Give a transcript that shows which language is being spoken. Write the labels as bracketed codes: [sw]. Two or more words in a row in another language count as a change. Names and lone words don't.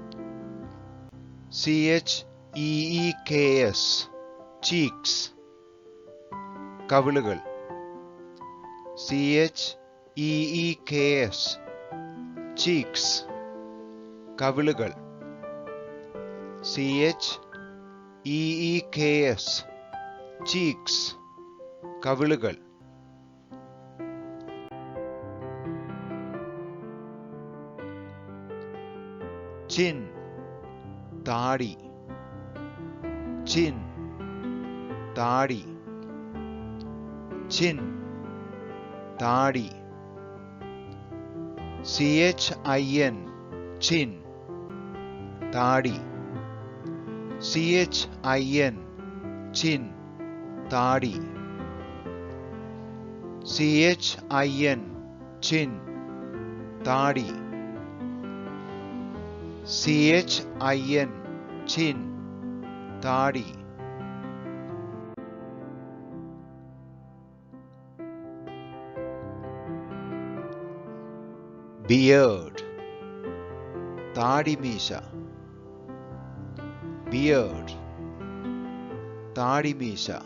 [en] cheeks, cheeks, കവിളുകൾ. cheeks, cheeks, കവിളുകൾ. cheeks, cheeks, [ml] കവിളുകൾ. [en] chin, താടി. chin, താടി. chin, താടി. chin, chin, താടി. chin, chin, താടി. chin, chin, താടി. chin, chin, [ml] താടി. [en] beard, താടിമീശ. beard, താടിമീശ.